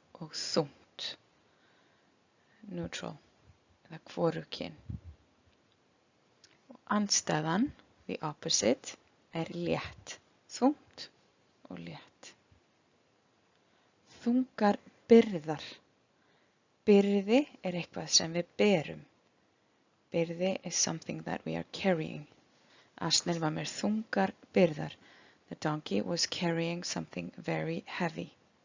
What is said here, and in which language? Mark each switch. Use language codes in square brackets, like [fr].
[is] Og þungt, neutral, eða hvorugkyn. Andstæðan, [en] the opposite, [is] létt. Þungt og létt. Þungar byrðar. Byrði eitthvað sem við berum. [en] Byrði is something that we are carrying. [is] Asninn var með þungar byrðar. [en] The donkey was carrying something very heavy.